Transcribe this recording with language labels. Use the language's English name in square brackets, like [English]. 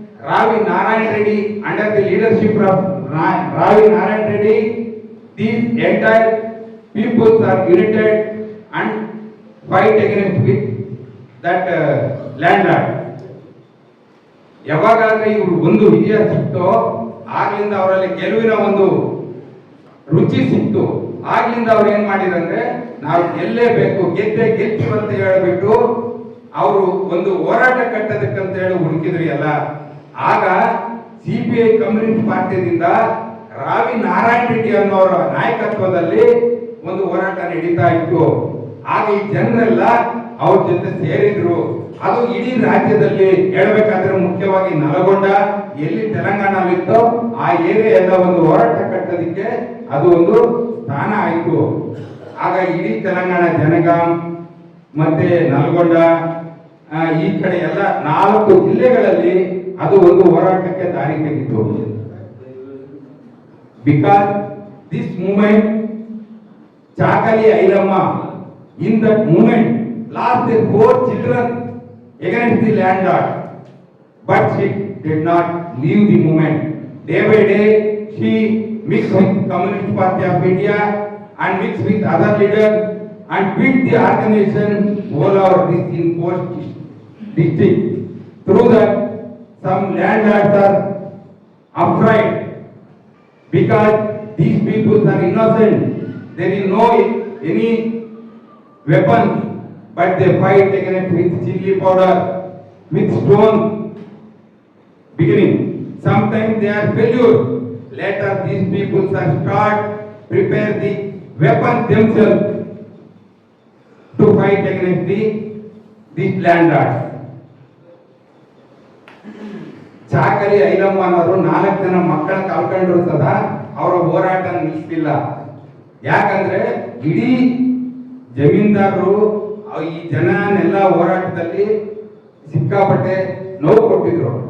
[English] Ravi Narayan Reddy, under the leadership of Ravi Narayan Reddy, these entire peoples are united and fight against with that landlord. [Kannada] ಯಾವಾಗಾದ್ರೆ ಇವರು ಒಂದು ವಿಜಯ ಸಿಕ್ತೋ ಆಗ್ಲಿಂದ ಅವರಲ್ಲಿ ಗೆಲುವಿನ ಒಂದು ರುಚಿ ಸಿಕ್ತು. ಆಗ್ಲಿಂದ ಅವ್ರು ಏನ್ ಮಾಡಿದಂದ್ರೆ ನಾವು ಗೆಲ್ಲೇಬೇಕು, ಗೆಲ್ತೀವಿ ಅಂತ ಹೇಳ್ಬಿಟ್ಟು ಅವರು ಒಂದು ಹೋರಾಟ ಕಟ್ಟೋದಕ್ಕಂತ ಹೇಳಿ ಹುಡುಕಿದ್ರಿ ಎಲ್ಲ. ಆಗ ಸಿಪಿಐ ಕಮ್ಯುನಿಸ್ಟ್ ಪಾರ್ಟಿಯಿಂದ ರಾವಿ ನಾರಾಯಣ ರೆಡ್ಡಿ ಅನ್ನೋರ ನಾಯಕತ್ವದಲ್ಲಿ ಒಂದು ಹೋರಾಟ ನಡೀತಾ ಇತ್ತು. ಆಗ ಈ ಜನರೆಲ್ಲ ಅವ್ರ ಜೊತೆ ಸೇರಿದ್ರು. ಅದು ಇಡೀ ರಾಜ್ಯದಲ್ಲಿ ಹೇಳ್ಬೇಕಾದ್ರೆ ಮುಖ್ಯವಾಗಿ ನಲಗೊಂಡ ಎಲ್ಲಿ ತೆಲಂಗಾಣಲ್ಲಿತ್ತೋ ಆ ಏರಿಯಾ ಎಲ್ಲ ಒಂದು ಹೋರಾಟ ಕಟ್ಟೋದಕ್ಕೆ ಅದು ಒಂದು ಸ್ಥಾನ ಆಯ್ತು. ಆಗ ಇಡೀ ತೆಲಂಗಾಣ ಜನಗಾಂ ಮತ್ತೆ ನಲ್ಗೊಂಡ ಈ ಕಡೆ ಎಲ್ಲ 4 ಜಿಲ್ಲೆಗಳಲ್ಲಿ ಅದು ಒಂದು ಹೋರಾಟಕ್ಕೆ ದಾರಿ ತೆಗೆಯಿತು. [English] Because this movement Chakali Ilamma in that movement lost their 4 children against the landlord, but she did not leave the movement. Day by day she mixed with Communist Party of India and mixed with other leaders and built the organization all over this in 4 districts. Through that some landlords are afraid because these people are innocent. There is no any weapons, but they fight against with chili powder, with stone beginning. Sometimes they are failure. later these people are start prepare the weapon themselves to fight against these landlords. [Kannada] ಚಾಕಲಿ ಐಲಮ್ಮನವರು 4 ಜನ ಮಕ್ಕಳ ಕಳ್ಕೊಂಡ್ರು ಸದಾ ಅವರ ಹೋರಾಟ ನಿಲ್ಲಿಸಿಲ್ಲ. ಯಾಕಂದ್ರೆ ಇಡೀ ಜಮೀನ್ದಾರರು ಈ ಜನನೆಲ್ಲ ಹೋರಾಟದಲ್ಲಿ ಸಿಕ್ಕಾಪಟ್ಟೆ ನೋವು ಕೊಟ್ಟಿದ್ರು.